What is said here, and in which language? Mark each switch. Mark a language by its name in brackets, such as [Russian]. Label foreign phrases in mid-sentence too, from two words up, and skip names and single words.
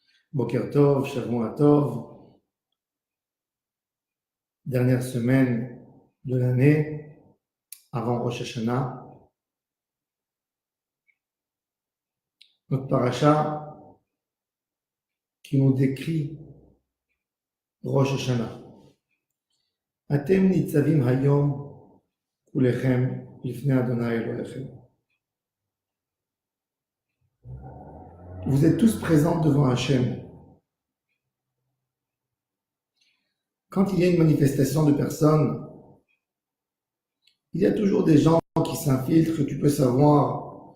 [Hebrew] בוקר טוב שבוע טוב, [French] dernière semaine de l'année, avant Rosh Hashanah. Notre paracha qui nous décrit Rosh Hashanah. [Hebrew] אתם נצבים היום כולכם לפני ה׳ אלוהיכם. [French] Vous êtes tous présents devant Hachem. Quand il y a une manifestation de personnes, il y a toujours des gens qui s'infiltrent, que tu peux savoir.